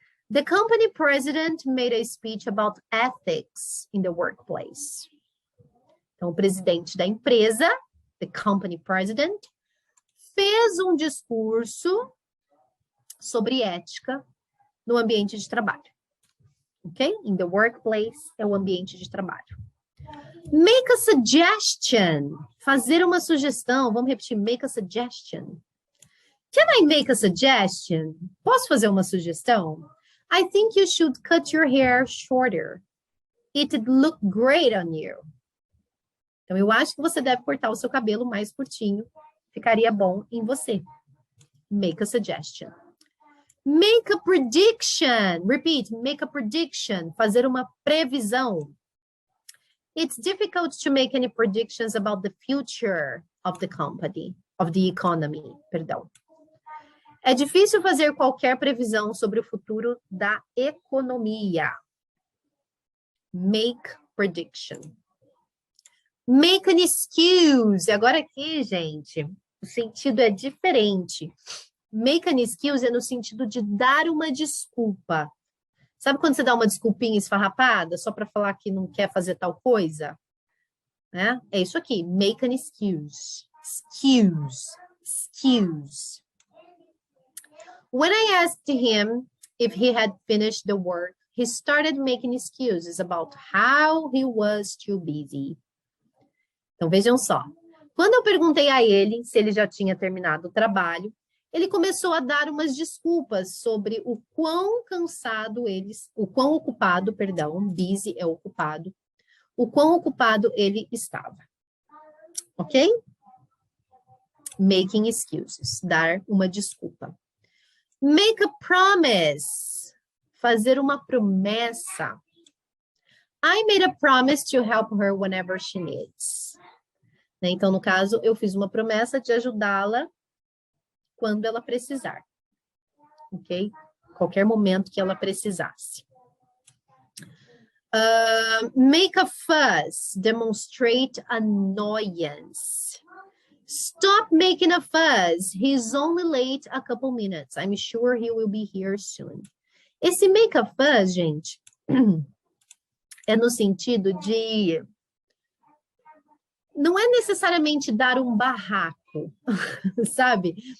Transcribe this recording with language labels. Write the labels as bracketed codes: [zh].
[en] The company president made a speech about ethics in the workplace. [pt] Então, o presidente da empresa, [en] the company president, [pt] fez um discurso sobre ética no ambiente de trabalho. Ok? [en] In the workplace [pt] é o ambiente de trabalho. [en] Make a suggestion. [pt] Fazer uma sugestão. Vamos repetir. [en] Make a suggestion. Can I make a suggestion? [pt] Posso fazer uma sugestão? [en] I think you should cut your hair shorter. It'd look great on you. [pt] Então, eu acho que você deve cortar o seu cabelo mais curtinho. Ficaria bom em você. [en] Make a suggestion. Make a prediction. Repeat, make a prediction. [pt] Fazer uma previsão. [en] It's difficult to make any predictions about the future of the company, of the economy, [pt] perdão. É difícil fazer qualquer previsão sobre o futuro da economia. [en] Make prediction. Make an excuse. [pt] Agora aqui, gente, o sentido é diferente. [en] Make an excuse [pt] é no sentido de dar uma desculpa. Sabe quando você dá uma desculpinha esfarrapada só para falar que não quer fazer tal coisa? Né? É isso aqui. [en] Make an excuse. Excuse. Excuse. When I asked him if he had finished the work, he started making excuses about how he was too busy. [pt] Então, vejam só. Quando eu perguntei a ele se ele já tinha terminado o trabalho, ele começou a dar umas desculpas sobre o quão cansado ocupado, busy é ocupado, o quão ocupado ele estava. Ok? [en] Making excuses, [pt] dar uma desculpa. [en] Make a promise, [pt] fazer uma promessa. [en] I made a promise to help her whenever she needs. [pt] Então, no caso, eu fiz uma promessa de ajudá-la quando ela precisar. Ok? Qualquer momento que ela precisasse. [en] Make a fuss, demonstrate annoyance. Stop making a fuss. He's only late a couple minutes. I'm sure he will be here soon. [pt] Esse [en] make a fuss, [pt] gente, é no sentido de... Não é necessariamente dar um barraco, sabe?